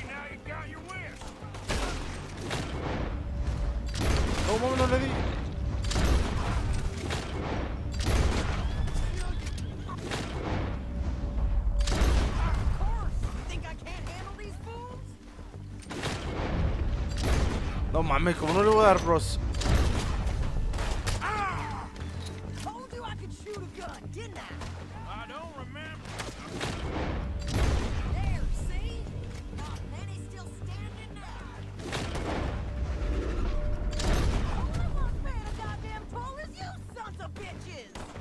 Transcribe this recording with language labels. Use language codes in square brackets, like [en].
[en] Now you got your wish. [es] No mames, no le di. [en] Of course. You think I can't handle these fools? [es] No mames, ¿cómo no le voy a dar, bros? [en] Told you I could shoot a gun, didn't I? I don't remember. There, see? Not many still standing now. Only one paying a goddamn toll is you sons of bitches!